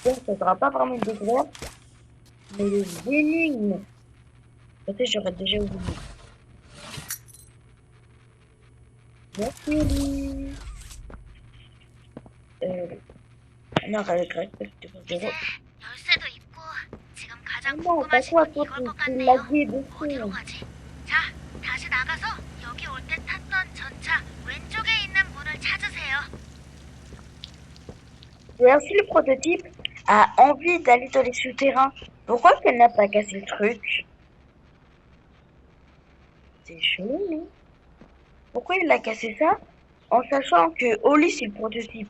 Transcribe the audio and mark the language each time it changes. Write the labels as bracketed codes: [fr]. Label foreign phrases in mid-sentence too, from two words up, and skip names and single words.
[fr] Donc, ça sera pas vraiment une découverte, mais les énigmes. Peut-être j'aurais déjà oublié. Merci, Oli. Non, avec grec, parce que c'est [ko] 이제 [fr] zéro. [ko] 열쇠도 있고 지금 가장 [fr] Non, pas [ko] 궁금하신 [fr] toi, [ko] 건 [fr] toi, [ko] 이걸 것 [fr] tu [ko] 같네요. [fr] l'as dit [ko] 어디로 [fr] dessus. [ko] 가지? 자, 다시 나가서 여기 올 때 탔던 전차 왼쪽에 있는 문을 찾으세요. [fr] D'ailleurs, si le prototype a envie d'aller dans les souterrains, pourquoi qu'elle n'a pas cassé le truc? C'est chelou, non? Pourquoi il a cassé ça en sachant que Oli c'est le prototype?